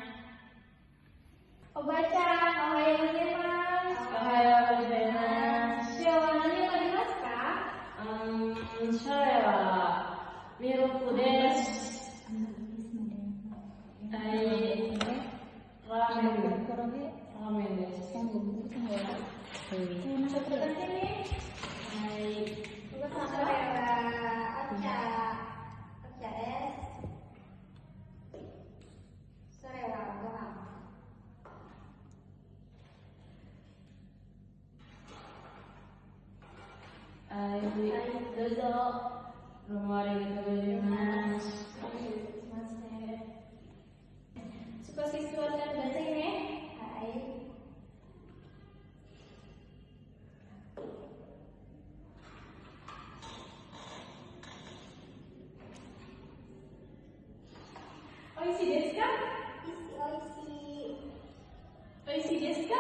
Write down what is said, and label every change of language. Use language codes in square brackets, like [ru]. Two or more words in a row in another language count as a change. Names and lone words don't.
[ja] おばちゃん、おはよう ございます. おはよう ございます. 今日は何を食べますか？それはミルクです。はい。ラーメンです。 [id] Masuk ke dalam sini. [ja] はい。それ は お茶. お茶 です. それ は ご飯. はい。どうぞ。どうもありがとうございます。 [id] Suka siswa dan bahasa ini? [ja] Hai. おいしい です か? おいしい です か?